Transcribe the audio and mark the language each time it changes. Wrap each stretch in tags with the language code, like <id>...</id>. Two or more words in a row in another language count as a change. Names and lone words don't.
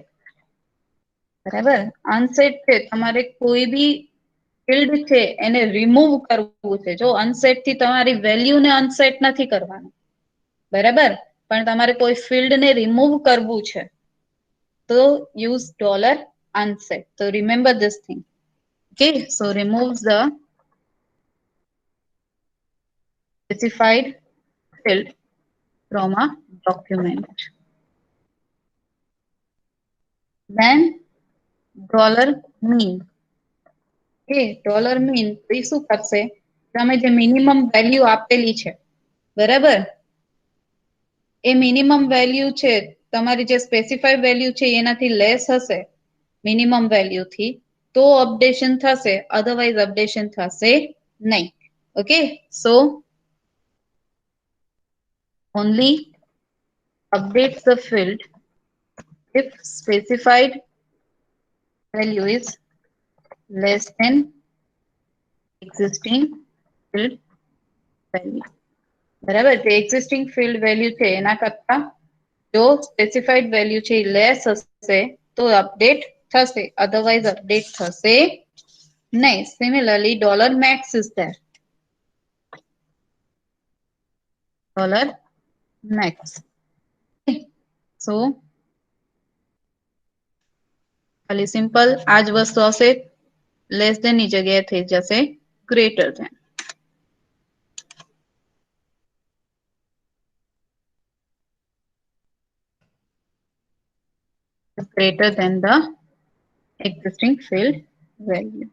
<gu>બરાબર? અનસેટ છે, તમારે કોઈ બી ફિલ્ડ છે એને રિમૂવ કરવું છે. જો અનસેટ થી તમારી વેલ્યુ ને અનસેટ નથી કરવાનું. બરાબર? પણ તમારે કોઈ ફિલ્ડ ને રિમૂવ કરવું છે તો</gu> <en>use $unset. So remember this thing. Okay, so removes the specified field from a document. Then $mean.</en> <gu>Okay, $mean તો એ શું કરશે? તમે જે</gu> <en>minimum value</en> <gu>આપેલી છે, બરાબર? એ</gu> <en>minimum value</en> <gu>છે, તમારી જે</gu> <en>specified value</en> <gu>છે એનાથી લેસ હશે</gu> <en>minimum value</en> <gu>થી તો અપડેશન થશે, અધરવાઇઝ અપડેશન થશે નહીં.</gu> <en>ઓકે, સો only updates the field if specified value is less than existing field value.</en> <gu>બરાબર? જે</gu> <en>existing field value</en> <gu>છે એના કરતા જો</gu> <en>specified value</en> <gu>છે લેસ હશે તો અપડેટ થશે, અધરવાઇઝ અપડેટ થશે નહીં.</gu> <en>Similarly, $max is there. $max.</en> <gu>So ખાલી સિમ્પલ આ જ વસ્તુ આવશે,</gu> <en>less than</en> <gu>ની જગ્યાએ થઈ જશે</gu> <en>greater than. Greater than the existing field value.</en>